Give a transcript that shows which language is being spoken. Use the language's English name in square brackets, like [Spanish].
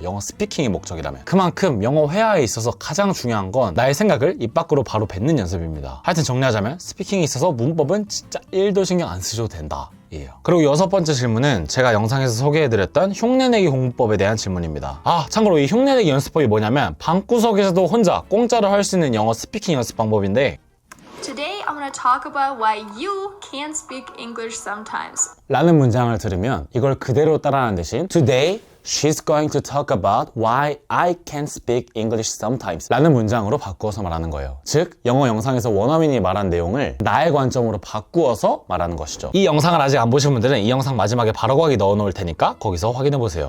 [Korean] 영어 스피킹이 목적이라면. 그만큼 영어 회화에 있어서 가장 중요한 건 나의 생각을 입 밖으로 바로 뱉는 연습입니다. 하여튼 정리하자면 스피킹에 있어서 문법은 진짜 1도 신경 안 쓰셔도 된다. 그리고 6번째 질문은 제가 영상에서 소개해드렸던 흉내내기 공부법에 대한 질문입니다. 참고로 이 흉내내기 연습법이 뭐냐면 방구석에서도 혼자 공짜로 할 수 있는 영어 스피킹 연습 방법인데, [English] Today I'm gonna talk about why you can't speak English sometimes. [Korean] 라는 문장을 들으면 이걸 그대로 따라하는 대신 [English] Today she's going to talk about why I can't speak English sometimes [Korean] 라는 문장으로 바꾸어서 말하는 거예요. 즉, 영어 영상에서 원어민이 말한 내용을 나의 관점으로 바꾸어서 말하는 것이죠. 이 영상을 아직 안 보신 분들은 이 영상 마지막에 바로 가기 넣어 놓을 테니까 거기서 확인해 보세요.